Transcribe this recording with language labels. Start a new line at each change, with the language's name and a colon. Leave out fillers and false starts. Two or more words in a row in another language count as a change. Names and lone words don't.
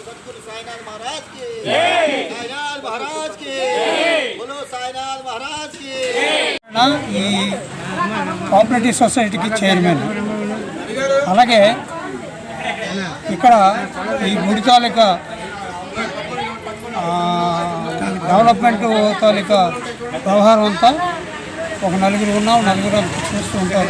Hindi: सद्गुरु साईनाथ महाराज की साईनाथ महाराज की बोलो साईनाथ महाराज की।
Telugu: ఈ కోఆపరేటివ్ సొసైటీకి చైర్మన్. అలాగే ఇక్కడ ఈ గుడి తాలూకా డెవలప్మెంట్ తాలూకా వ్యవహారం అంతా ఒక నలుగురు ఉన్నాం, నలుగురు చూస్తూ ఉంటారు.